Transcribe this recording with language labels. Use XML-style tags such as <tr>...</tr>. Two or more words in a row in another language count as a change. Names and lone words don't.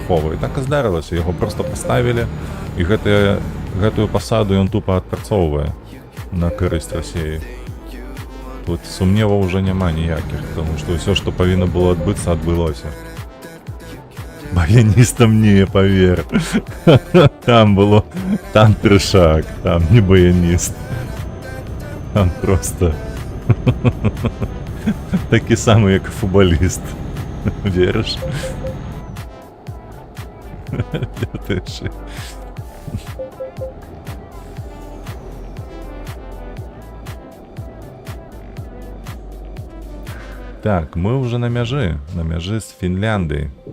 <be>І так і здарылася, яго проста паставілі, і гэтую пасаду ён тупа адпрацоўвае на карысць Расіі. Тут сумневаў уже няма ніякіх, тому што ўсё, што павінна было адбыцца, адбылося. Баяністам не, павер. Там трэшак, там не баяніст.</be> <uk>Баян просто такий самий, як футболіст. Віриш? Я теж. Так, ми вже</uk> <be>на мяжы</be> <uk>з Фінляндією.</uk>